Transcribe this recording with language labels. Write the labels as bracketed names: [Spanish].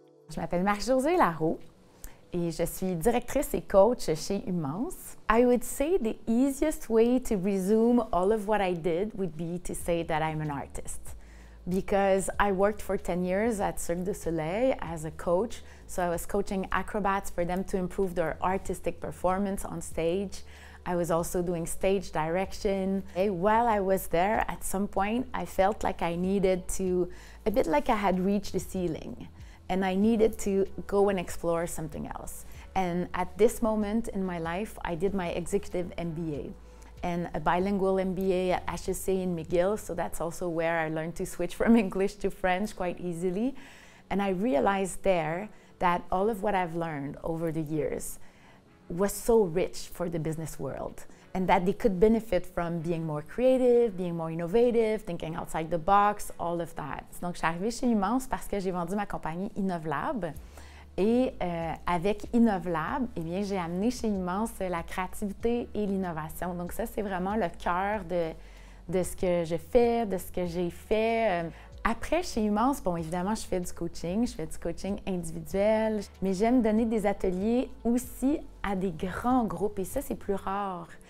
[French] Je m'appelle Marie-Josée Larreau et je suis directrice et coach chez Humance. [English] I would say the easiest way to resume all of what I did would be to say that I'm an artist. Because I worked for 10 years at Cirque du Soleil as a coach, so I was coaching acrobats for them to improve their artistic performance on stage. I was also doing stage direction. While I was there, at some point, I felt like I needed to, a bit like I had reached the ceiling, and I needed to go and explore something else. And at this moment in my life, I did my executive MBA and a bilingual MBA at HEC in McGill, so that's also where I learned to switch from English to French quite easily. And I realized there that all of what I've learned over the years was so rich for the business world, and that they could benefit from being more creative, being more innovative, thinking outside the box, all of that. [French] Donc, je suis arrivée chez Humance parce que j'ai vendu ma compagnie Innovlab. Et avec Innovlab, eh bien, j'ai amené chez Humance la créativité et l'innovation. Donc ça, c'est vraiment le cœur de ce que je fais, de ce que j'ai fait. Après, chez Humance, bon, évidemment, je fais du coaching individuel, mais j'aime donner des ateliers aussi à des grands groupes, et ça, c'est plus rare.